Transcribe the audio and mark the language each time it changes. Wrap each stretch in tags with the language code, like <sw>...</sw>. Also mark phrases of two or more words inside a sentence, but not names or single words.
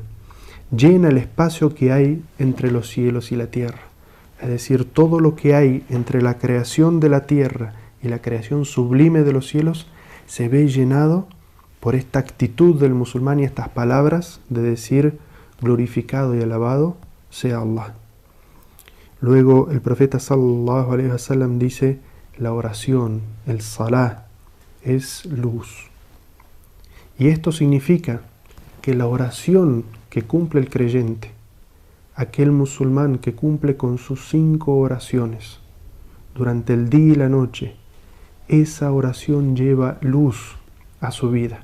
<es>Llena el espacio que hay entre los cielos y la tierra, es decir, todo lo que hay entre la creación de la tierra y la creación sublime de los cielos se ve llenado por esta actitud del musulmán y estas palabras de decir glorificado y alabado sea Allah. Luego el profeta</es> <ar>صلى الله عليه وسلم</ar> <es>dice: la oración, el salah, es luz. Y esto significa que la oración que cumple el creyente, aquel musulmán que cumple con sus 5 oraciones durante el día y la noche, esa oración lleva luz a su vida.</es>